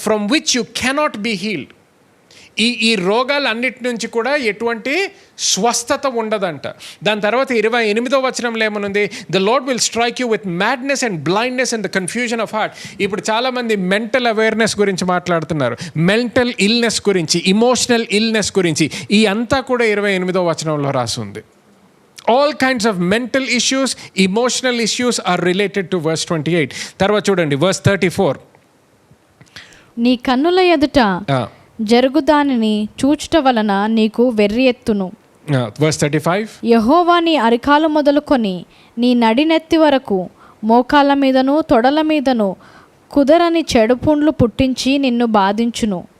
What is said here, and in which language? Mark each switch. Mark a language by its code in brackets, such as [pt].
[en] From which you cannot be healed. [te] ఈ రోగాలన్నిటి నుంచి కూడా ఎటువంటి స్వస్థత ఉండదంట. దాని తర్వాత 28వ వచనంలో ఏమనుంది? [en] The lord will strike you with madness and blindness and the confusion of heart. [te] ఇప్పుడు చాలామంది మెంటల్ అవేర్నెస్ గురించి మాట్లాడుతున్నారు, మెంటల్ ఇల్నెస్ గురించి, ఇమోషనల్ ఇల్నెస్ గురించి. ఈ అంతా కూడా 28వ వచనంలో రాసి ఉంది. [en] All kinds of mental issues, emotional issues are related to verse 28. [te] తర్వాత చూడండి verse 34. నీ కన్నుల ఎదుట జరుగు దానిని చూచుట వలన నీకు వెర్రి ఎత్తును. [en] verse 35. [te] యెహోవా నీ అరికాలు మొదలుకొని నీ నడినెత్తి వరకు మోకాళ్ళ మీదను తొడల మీదను కుదరని చెడు పుండ్లు పుట్టించి నిన్ను బాధించును.